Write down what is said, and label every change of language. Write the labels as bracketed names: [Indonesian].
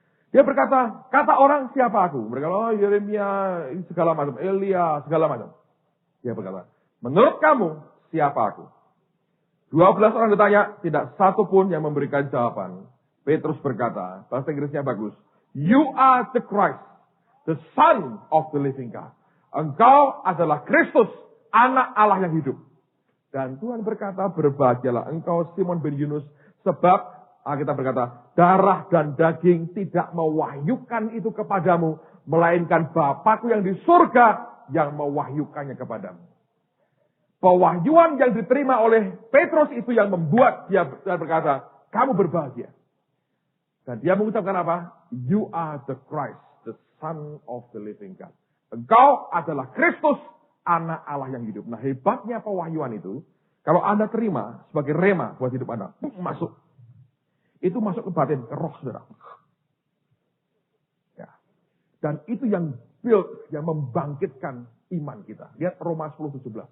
[Indonesian] Dia berkata, kata orang siapa aku? Mereka, oh Yeremia, segala macam, Elia, segala macam. Dia berkata, menurut kamu siapa aku? 12 orang ditanya, tidak satu pun yang memberikan jawaban. Petrus berkata, bahasa Inggrisnya bagus. [English] You are the Christ, the Son of the living God. [Indonesian] Engkau adalah Kristus, anak Allah yang hidup. Dan Tuhan berkata, berbahagialah engkau Simon bin Yunus, sebab kita berkata, darah dan daging tidak mewahyukan itu kepadamu, melainkan Bapakku yang di surga yang mewahyukannya kepadamu. Pewahyuan yang diterima oleh Petrus itu yang membuat dia berkata, kamu berbahagia. Dan dia mengucapkan apa? [English] You are the Christ, the Son of the living God. [Indonesian] Engkau adalah Kristus, anak Allah yang hidup. Nah, hebatnya pewahyuan itu, kalau Anda terima sebagai rema buat hidup Anda, masuk. Itu masuk ke batin, ke roh saudara. Ya. Dan itu yang build, yang membangkitkan iman kita. Lihat Roma 10:17.